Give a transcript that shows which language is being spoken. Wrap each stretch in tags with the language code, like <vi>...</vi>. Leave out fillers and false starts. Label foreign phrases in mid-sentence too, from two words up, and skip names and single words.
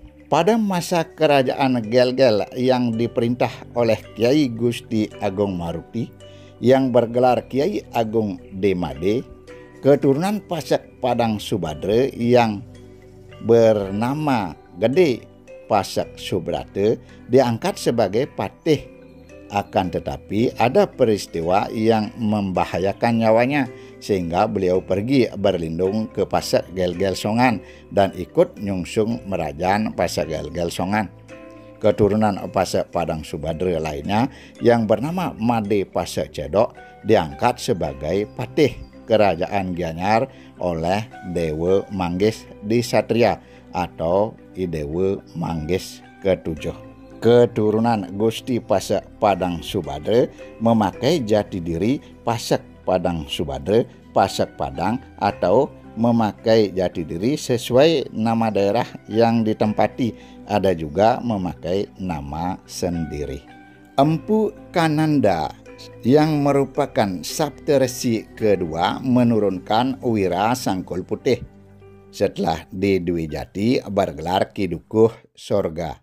<id>Pada masa kerajaan Gel-Gel yang diperintah oleh Kiai Gusti Agung Maruti yang bergelar Kiai Agung Demade, keturunan Pasak Padang Subadra yang bernama Gede Pasak Subrata diangkat sebagai patih. Akan tetapi ada peristiwa yang membahayakan nyawanya sehingga beliau pergi berlindung ke Pasak Gel-Gel Songan dan ikut nyungsung Merajan Pasak Gel-Gel Songan. Keturunan Pasak Padang Subadra lainnya yang bernama Made Pasak Cedok diangkat sebagai patih kerajaan Gianyar oleh Dewa Manggis di Satria atau Idewa Manggis ke-7. Keturunan Gusti Pasak Padang Subadra memakai jati diri Pasak Padang Subadra, Pasak Padang, atau memakai jati diri sesuai nama daerah yang ditempati. Ada juga memakai nama sendiri. Empu Kananda yang merupakan Saptarsi kedua menurunkan Wira Sangkul Putih setelah di Dwi Jati bergelar Ki Dukuh Sorga.</id>